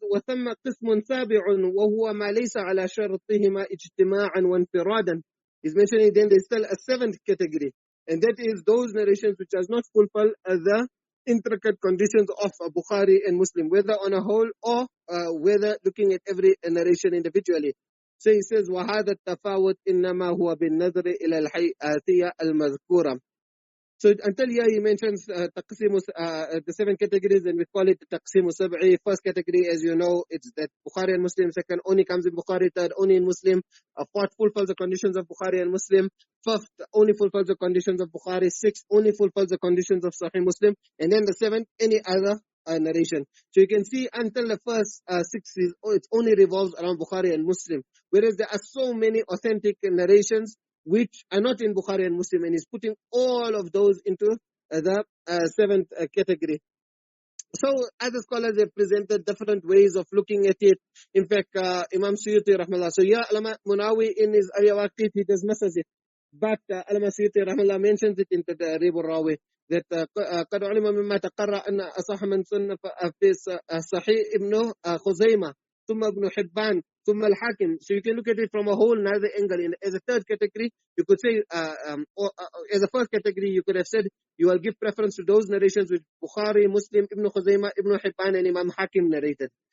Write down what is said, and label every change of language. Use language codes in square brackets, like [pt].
[ar] وَثَمَّ قِسْمٌ سَابِعٌ وَهُوَ مَا لَيْسَ عَلَى شَرْطِهِمَا اجْتِمَاعًا وَانْفِرَادًا. [en] He's mentioning then there's still a 7th category, and that is those narrations which does not fulfill the intricate conditions of Bukhari and Muslim, whether on a whole or whether looking at every narration individually. So he says, [ar] وَهَذَا التَّفَاوُتْ إِنَّمَا هُوَ بِالنَّظْرِ إِلَى الْحَيْئَاتِيَّةِ الْمَذْكُورَةِ. [en] So until here he mentions taqsīm, the 7 categories, and we call it taqsīm as-Sab'ī. First category, as you know, it's that Bukhari and Muslim. Second, only comes in Bukhari. Third, only in Muslim. Fourth, fulfills the conditions of Bukhari and Muslim. Fifth, only fulfills the conditions of Bukhari. Sixth, only fulfills the conditions of Sahih Muslim. And then the 7th, any other narration. So you can see until the first 6 it only revolves around Bukhari and Muslim. Whereas there are so many authentic narrations which are not in Bukhari and Muslim, and he's putting all of those into the 7th category. So other scholars have presented different ways of looking at it. In fact, Imam Suyuti rahmallah. So yeah, Allama Munawi in his Ayawaqit, he dismisses it. But Allama Suyuti rahmallah mentions it in the Tadrib al-Rawi that [ar] قد علم مما تقرأ أن أصح من صنف في صحيح ابن خزيمة ثم ابن حبان ثم الحاكم. [en] So you can look at it from a whole another angle. As a third category, you could say, as a first category, you could have said you will give preference to those narrations which Bukhari, Muslim, Ibn Khuzaymah, Ibn Hibban, and Imam Hakim narrated.